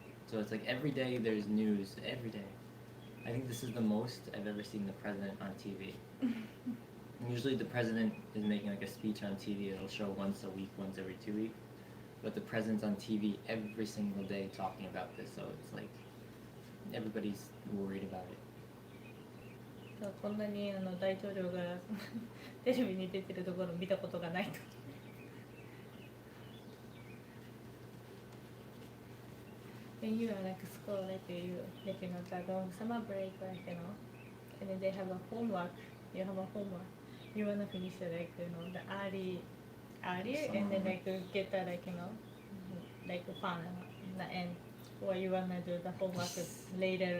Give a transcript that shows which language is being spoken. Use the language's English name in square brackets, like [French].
[English] So it's like every day there's news every day. I think this is the most I've ever seen the president on TV. Usually the president is making like a speech on TV. It'll show once a week, once every 2 weeks. But the president's on TV every single day talking about this. So it's like everybody's worried about it. [Japanese] そうこんなに大統領がテレビに出てるところ見たことがないと。 [English] When you are like school, like the summer break, like and then they have a homework. You have a homework. You wanna finish like the early, and then like get like like fun in the end, or you wanna do the homework later.